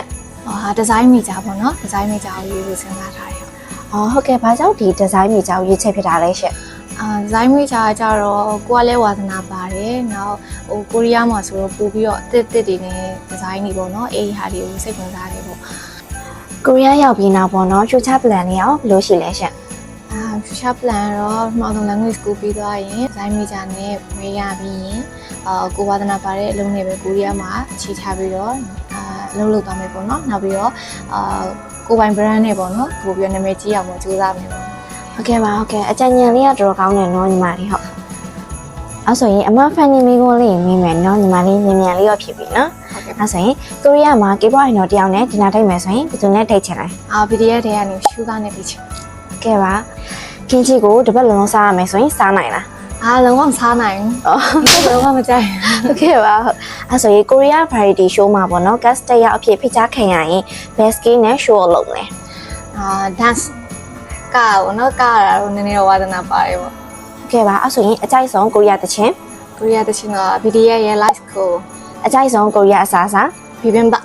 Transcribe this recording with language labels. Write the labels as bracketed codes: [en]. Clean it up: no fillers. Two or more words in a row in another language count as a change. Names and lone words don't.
[en] design major [my] ပေါ့နော် [en] design major [my] ကိုရွေးဖို့စဉ်းစားထားတယ် ဟုတ်ကဲ့ဘာကြောင့်ဒီ [en] design major [my] ကိုရွေးချယ်ဖြစ်တာလဲရှင့် [en] design major [my] ကကြတော့ကိုကလည်းဝါသနာပါတယ်နောက်ကိုရီးယားမှာဆိုတော့ပို့ပြီးတော့တစ်တွေနဲ့ design တွေပေါ့နော်ဟာတွေကိုစိတ်ဝင်စားတယ်ပေါ့ ကိုရီးယားရောက်ပြီးနောက်ပေါ့နော် [en] future plan [my] တွေရောဘယ်လိုရှိလဲရှင့် [en] future plan [my] တော့မှောင် [en] language school [my] ပြီးသွားရင် [en] design major [my] နဲ့ဝေးရပြီးရင်ကိုဝါသနာပါတဲ့အလုပ်နဲ့ပဲကိုရီးယားမှာခြေချပြီးတော့အလုပ်လုပ်သွားမယ်ပေါ့နော်နောက်ပြီးတော့ကိုပိုင် brand နဲ့ပေါ့နော်ပို့ပြီးနာမည်ကြီးအောင်ကြိုးစားမယ်ပေါ့ ဟုတ်ကဲ့ပါဟုတ်ကဲ့အကြံဉာဏ်လေးကတော်တော်ကောင်းတယ်နော်ညီမလေးဟုတ်အဲ့ဆိုရင်အမဖန်နေမိကုန်းလေးမိမယ်နော်ညီမလေးမြန်မြန်လေးရောဖြစ်ပြီနော်ဟုတ်ကဲ့အဲ့ဆိုရင်ကိုရီးယားမှာ [en] K-pop idol [my] တယောက်နဲ့ဒီနာထိုက်မယ်ဆိုရင်ဘယ်သူနဲ့ထိတ်ချင်လဲ PDF တွေကနေရှူသားနဲ့ထိတ်ချင် ကဲပါကင်းချီကိုတပတ်လုံးစားရမယ်ဆိုရင်စားနိုင်လား လုံးဝမစားနိုင်ဘူးလုံးဝမကြိုက် ဟုတ်ကဲ့ပါဟုတ်အဲ့ဆိုရင်ကိုရီးယား [en] variety show [my] မှာပေါ့နော် guest တယောက်အဖြစ်ဖိတ်ကြားခံရရင် [en] best skill [my] နဲ့ show လုပ်လဲ danceကာပေါ့နော်ကာရတော့နည်းနည်းတော့ဝါသနာပါတယ်ပေါ့ ကဲပါအဲ့ဆိုရင်အကြိုက်ဆုံးကိုရီးယားတချင်း က BTS ရဲ့ [en] live school [my] အကြိုက်ဆုံးကိုရီးယားအစားအစာ bibimbap